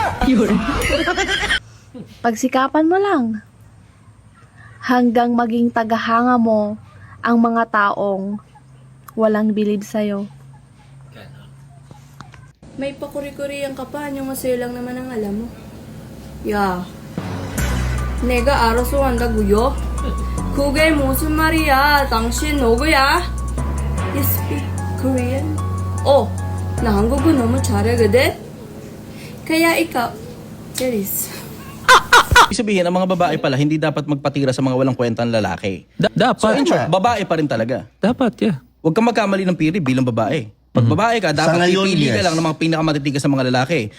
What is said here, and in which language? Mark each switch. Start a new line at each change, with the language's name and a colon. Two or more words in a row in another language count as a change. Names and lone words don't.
Filipino: Pagsikapan mo lang hanggang maging tagahanga mo ang mga taong walang bilib sa'yo. May pakuri-kuriyan ka pa. Yung masaya lang naman ang alam mo.
Korean: 야, 내가 알아서 한다고요? 그게 무슨 말이야? 당신 누구야?
English: You speak Korean?
Korean: 나 한국어 너무 잘하거든?
Filipino: Kaya ikaw, Cheris. Ibig sabihin, ang mga babae pala, hindi dapat magpatira sa mga walang kwentang lalaki. Dapat.
English: So in short,
Filipino: babae pa rin talaga. Dapat, yeah. Huwag kang magkamali ng piri bilang babae. Pag babae ka, dapat pipili ka lang ng mga pinakamatitigas sa mga lalaki.